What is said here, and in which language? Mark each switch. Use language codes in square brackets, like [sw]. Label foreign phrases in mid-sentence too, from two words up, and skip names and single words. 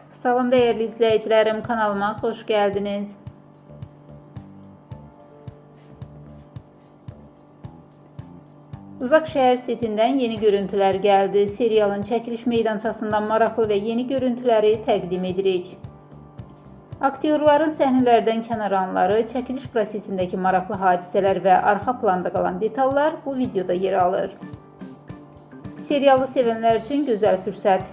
[tr] Salam değerli izleyicilerim, kanalıma hoş geldiniz. Uzak Şehir setinden yeni görüntüler geldi. [az] Serialın çekiliş meydançasından maraqlı ve yeni görüntüləri təqdim edirik. Aktyorların səhnələrdən kənar anları, çəkiliş prosesindəki maraqlı hadisələr və arxa planda qalan detallar bu videoda yer alır. Serialı sevənlər üçün gözəl fürsət.